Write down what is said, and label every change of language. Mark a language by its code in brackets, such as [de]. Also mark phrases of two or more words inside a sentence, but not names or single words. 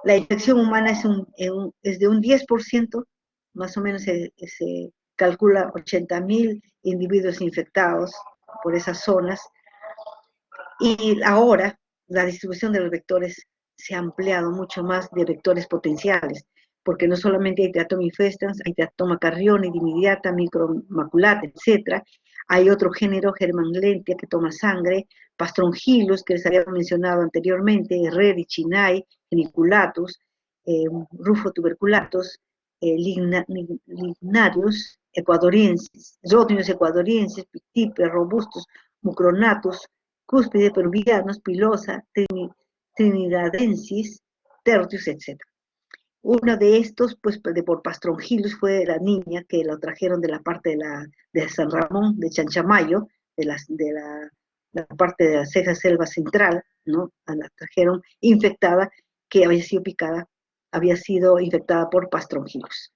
[es] La infección humana es de un 10%, más o menos se calcula 80.000 individuos infectados por esas zonas, y ahora la distribución de los vectores se ha ampliado mucho más de vectores potenciales, porque no solamente hay Teratoma infestans, hay Teratoma carrione, dimidiata, micromaculata, etc. Hay otro género, Germanlentia, que toma sangre, Pastrongylus, que les había mencionado anteriormente, Herreri, Chinay, Geniculatus, Rufo tuberculatus, Lignarius, ecuadoriensis, Rhodnius ecuadoriensis, Pictipe, Robustus, Mucronatus, Cúspide, Peruvianus, Pilosa, Trinidadensis, Tertius, etc. Uno de estos, pues por Pastrongylus, fue la niña que la trajeron de la parte de San Ramón, de Chanchamayo, la parte de la ceja selva central, ¿no? La trajeron infectada, que había sido infectada por Pastrongylus.